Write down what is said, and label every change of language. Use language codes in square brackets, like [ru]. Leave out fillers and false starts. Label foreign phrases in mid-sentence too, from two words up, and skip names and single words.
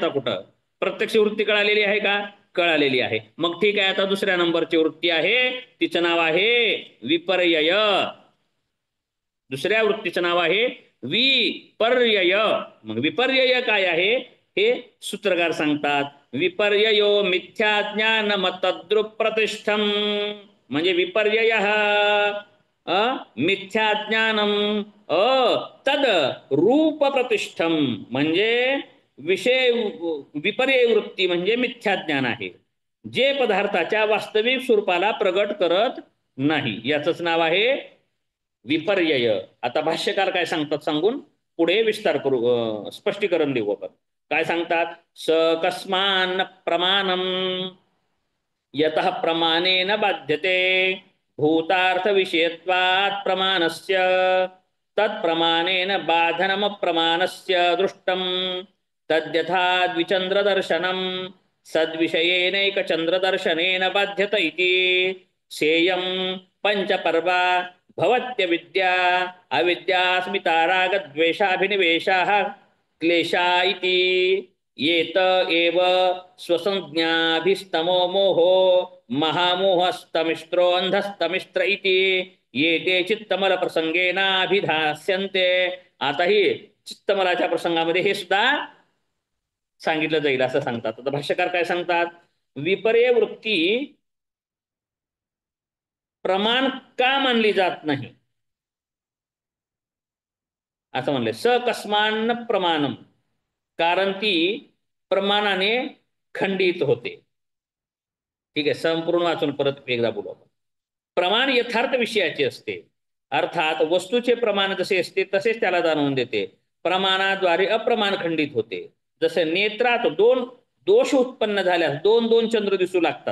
[mr] आता कुठं प्रत्यक्ष वृत्ती कळालेली आहे का, कळालेली आहे. मग ठीक आहे, आता दुसऱ्या नंबरची वृत्ती आहे, तिचं नाव आहे विपर्यय. दुसऱ्या वृत्तीचं नाव आहे विपर्यय. मग विपर्यय काय आहे हे सूत्रकार सांगतात. [sa] विपर्ययो मिथ्या ज्ञान मतद्रुप प्रतिष्ठम. म्हणजे विपर्यय मिथ्या ज्ञानम तद रूप प्रतिष्ठम. [mr] म्हणजे विषय विपर्यय वृत्ती म्हणजे मिथ्या ज्ञान आहे जे पदार्थाच्या वास्तविक स्वरूपाला प्रगट करत नाही, याचंच नाव आहे विपर्यय. आता भाष्यकार काय सांगतात सांगून पुढे विस्तार करू, स्पष्टीकरण देऊ आपण. काय सांगतात, [sa] स कस्मान प्रमाणम यतः प्रमाणेन बाध्यते भूतार्थ विषयत्वात् प्रमाणस्य तत्प्रमाणेन बाधनम प्रमाणस्य दृष्टम तद्यथा द्विचंद्रदर्शनम सद्विषयेनैक चंद्रदर्शनेन बाध्यत इति सेयं पंचपर्वा भवत्य विद्या अविद्यास्मिता रागद्वेषाभिनिवेशाः क्लेशा इति येत एव स्वसंज्ञाभिस्तमो मोहो महामोहस्तमिष्ट्रो अंधस्तमिष्ट्र इति येते चित्तमल प्रसंगेनाभिधास्यन्ते. [mr] आता ही चित्तमलाच्या प्रसंगामध्ये हे सुद्धा सांगितलं जाईल असं सांगतात. आता भाष्यकार काय सांगतात, विपर्यय वृत्ती प्रमाण का मानली जात नाही असं म्हणले. [sa] स कस्मान प्रमाणम, [mr] कारण ती प्रमाणाने खंडित होते. ठीक आहे, संपूर्ण वाचून परत एकदा बोलू आपण. प्रमाण यथार्थ विषयाचे असते, अर्थात वस्तूचे प्रमाण जसे असते तसेच त्याला जाणवून देते. प्रमाणाद्वारे अप्रमाण खंडित होते. जसे नेत्रात 2 दोष उत्पन्न झाल्यास 2 चंद्र दिसू लागतात.